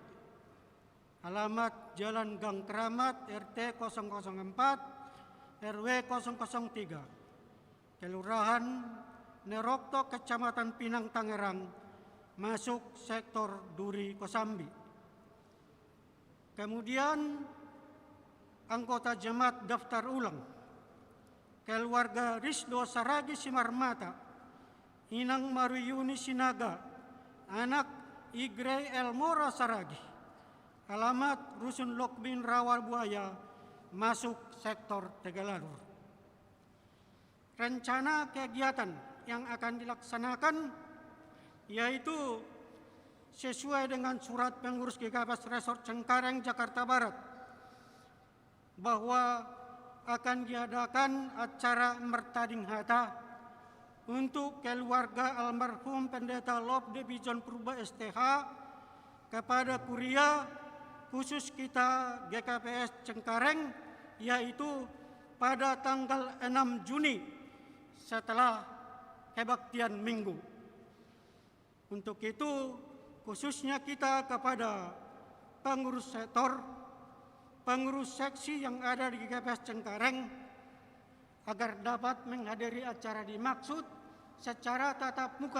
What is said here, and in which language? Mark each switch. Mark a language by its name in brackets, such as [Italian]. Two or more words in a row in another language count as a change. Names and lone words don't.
[Indonesian] Alamat Jalan Gang Keramat, RT 004 RW 003. Kelurahan Nerokto, Kecamatan Pinang, Tangerang. Masuk sektor Duri Kosambi. Kemudian anggota jemaat daftar ulang, keluarga Risdo Saragi Simarmata, Inang Maruyuni Sinaga, anak Igre Elmora Saragi. Alamat Rusun Lokbin Rawal Buaya, masuk sektor Tegalalur. Rencana kegiatan yang akan dilaksanakan yaitu sesuai dengan surat pengurus GKPS Resort Cengkareng, Jakarta Barat, bahwa akan diadakan acara [Batak Simalungun] mertading hata [Indonesian] untuk keluarga almarhum Pendeta Lobde Bijon Purba STH kepada kuria khusus kita GKPS Cengkareng, yaitu pada tanggal 6 Juni setelah kebaktian Minggu. Untuk itu khususnya kita kepada pengurus sektor, pengurus seksi yang ada di GKPS Cengkareng, agar dapat menghadiri acara dimaksud secara tatap muka.